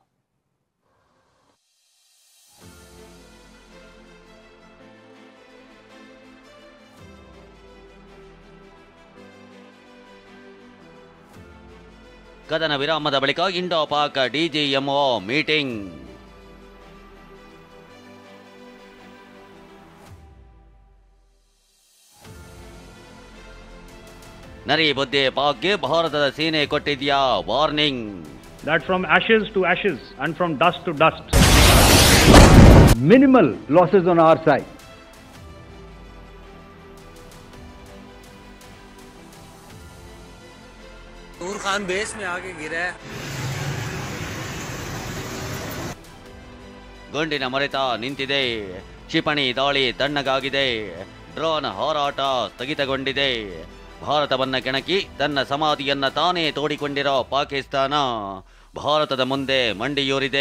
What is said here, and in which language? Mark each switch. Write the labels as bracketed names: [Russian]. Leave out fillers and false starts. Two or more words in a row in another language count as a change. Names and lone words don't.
[Kannada] ಕದನ ವಿರಾಮದ ಬಳಿಕ ಇಂಡೋ ಪಾಕ್ ಡಿಜಿಎಂಒ ಮೀಟಿಂಗ್. ನರಿ ಬುದ್ಧಿ ಪಾಕ್ಗೆ ಭಾರತದ ಸೇನೆ ಕೊಟ್ಟಿದ್ಯಾ ವಾರ್ನಿಂಗ್. [English] That from ashes to ashes and from dust to dust. Minimal losses on our side. [Hindi] नूर खान बेस में आके गिरा है. [Kannada] ಗುಂಡಿನ ಮೊರೆತ ನಿಂತಿದೆ. ಕ್ಷಿಪಣಿ ದಾಳಿ ತಣ್ಣಗಾಗಿದೆ. ಡ್ರೋನ್ ಹಾರಾಟ ಸ್ಥಗಿತಗೊಂಡಿದೆ. ಭಾರತವನ್ನ ಕೆಣಕಿ ತನ್ನ ಸಮಾಧಿಯನ್ನ ತಾನೇ ತೋಡಿಕೊಂಡಿರೋ ಪಾಕಿಸ್ತಾನ ಭಾರತದ ಮುಂದೆ ಮಂಡಿಯೂರಿದೆ.